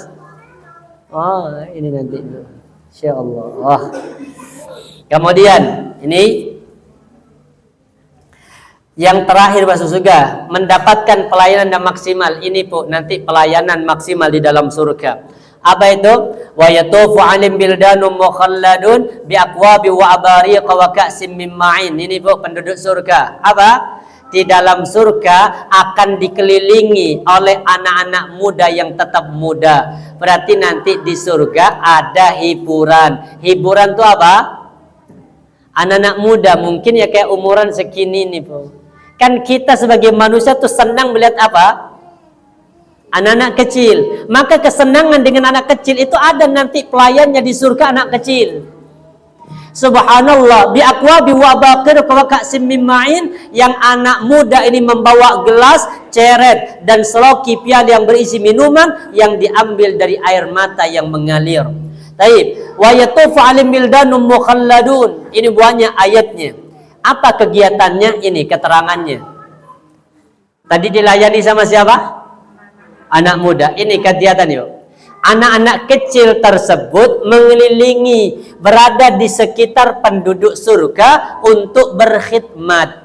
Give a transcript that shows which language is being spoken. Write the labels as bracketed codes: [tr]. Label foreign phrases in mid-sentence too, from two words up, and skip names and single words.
[id] Oh, ini nanti. Insyaallah. Kemudian ini yang terakhir masuk surga, mendapatkan pelayanan yang maksimal. Ini, Bu, nanti pelayanan maksimal di dalam surga. Apa itu? [ar] ويطوف عليهم ولدان مخلدون بأكواب وأباريق وكأس من معين. [id] Ini, Bu, penduduk surga. Apa? Di dalam surga akan dikelilingi oleh anak-anak muda yang tetap muda. Berarti nanti di surga ada hiburan. Hiburan itu apa? Anak-anak muda mungkin ya kayak umuran segini nih, Bu. Kan kita sebagai manusia tuh senang melihat apa? Anak-anak kecil. Maka kesenangan dengan anak kecil itu ada nanti pelayannya di surga anak kecil. [ar] سبحان الله بأكواب وأباريق وكأس من معين, [id] yang anak muda ini membawa gelas, ceret dan seloki piala yang berisi minuman yang diambil dari air mata yang mengalir. Taib, [ar] ويطوف عليهم ولدان مخلدون. [id] Ini buahnya ayatnya. Apa kegiatannya ini, keterangannya? Tadi dilayani sama siapa? Anak muda. Ini kegiatan yuk. Anak-anak kecil tersebut mengelilingi, berada di sekitar penduduk surga untuk berkhidmat.